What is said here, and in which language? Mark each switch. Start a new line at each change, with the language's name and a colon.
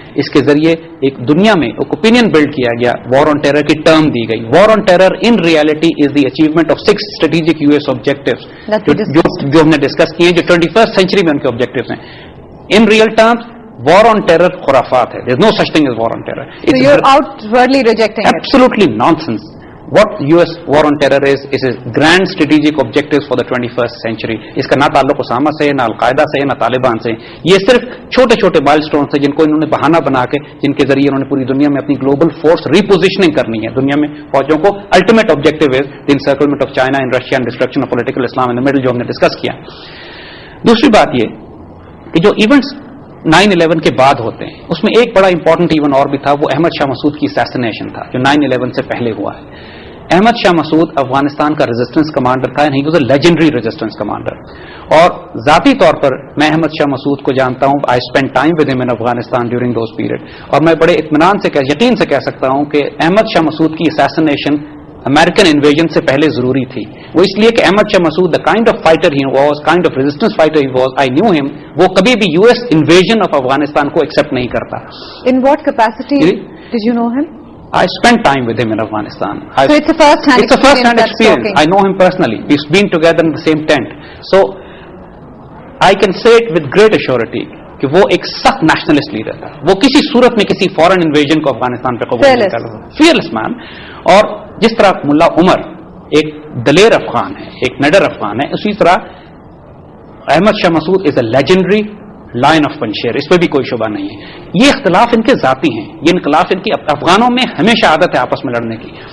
Urdu: اس کے ذریعے ایک دنیا میں ایک اوپینین بلڈ کیا گیا, وار آن ٹیرر کی ٹرم دی گئی.
English: war on terror in reality is the achievement of 6 strategic US objectives
Urdu: جو ہم نے ڈسکس کیے, جو 21st سینچری میں ان کے آبجیکٹوز ہیں. In real terms war on terror خرافات ہے.
English: there is no such thing as war on terror. So you are outwardly rejecting it. Absolutely nonsense. What US war on terror is a grand strategic objectives for the 21st century.
Urdu: اس کا نہ تعلق اسامہ سے, نہ القاعدہ سے, نہ طالبان سے. یہ صرف چھوٹے چھوٹے مائل سٹونز ہیں جن کو انہوں نے بہانہ بنا کے, جن کے ذریعے انہوں نے پوری دنیا میں اپنی گلوبل فورس ریپوزیشننگ کرنی ہے دنیا میں فوجوں کو.
English: ultimate objective is the encirclement of China and Russia and destruction of political Islam in the middle,
Urdu: جو ہم نے ڈسکس کیا. دوسری بات یہ کہ جو ایونٹس 9/11 کے بعد ہوتے ہیں اس میں ایک بڑا امپورٹنٹ ایونٹ اور بھی تھا, وہ احمد شاہ مسعود کی اسیسینیشن تھا جو 9/11 سے پہلے ہوا ہے. احمد شاہ مسعود افغانستان کا ریزسٹنس کمانڈر تھا,
English: He was a legendary resistance commander.
Urdu: اور ذاتی طور پر میں احمد شاہ مسعود کو جانتا ہوں.
English: I spend time with him in Afghanistan during those period,
Urdu: اور میں بڑے اطمینان سے یقین سے کہہ سکتا ہوں کہ احمد شاہ مسعود کی اسیسینیشن امریکن انویژن سے پہلے ضروری تھی. وہ اس لیے کہ
English: Ahmad Shah Massoud the kind of fighter he was, kind of resistance fighter he was, I knew him.
Urdu: وہ کبھی بھی US invasion of افغانستان کو ایکسپٹ نہیں کرتا.
English: In what capacity did you know him? I spent time with him in Afghanistan. So it's a first-hand experience. I know him personally. We've been together in the same tent. So I can say it with great assurity
Urdu: کہ وہ ایک سخت nationalist leader تھا. وہ کسی صورت میں کسی فورن انویژن کو افغانستان پہ قبول نہیں کرتا. فیئرلیس مین. اور جس طرح ملا عمر ایک دلیر افغان ہے, ایک نڈر افغان ہے, اسی طرح احمد شاہ مسعود
English: Is a legendary lion of Panjshir.
Urdu: اس پہ بھی کوئی شبہ نہیں ہے. یہ اختلاف ان کے ذاتی ہیں, یہ انخلاف ان کی افغانوں میں ہمیشہ عادت ہے آپس میں لڑنے کی.